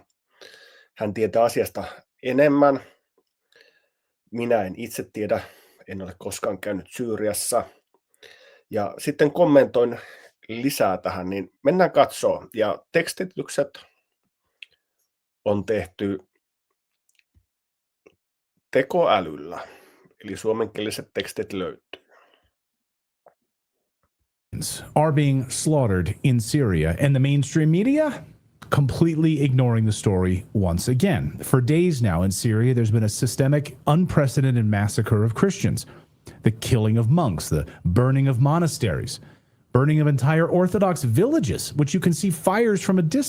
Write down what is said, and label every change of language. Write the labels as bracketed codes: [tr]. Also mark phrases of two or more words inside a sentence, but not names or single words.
[fi] Hän tietää asiasta enemmän. Minä en itse tiedä, en ole koskaan käynyt Syyriassa. Ja sitten kommentoin lisää tähän, niin mennään katsomaan. Ja tekstitykset on tehty tekoälyllä, eli suomenkieliset tekstit löytyy. [en] Are being slaughtered in Syria, and the mainstream media completely ignoring the story once again. For days now in Syria, there's been a systemic, unprecedented massacre of Christians. The killing of monks, the burning of monasteries, burning of entire Orthodox villages, which you can see fires from a distance.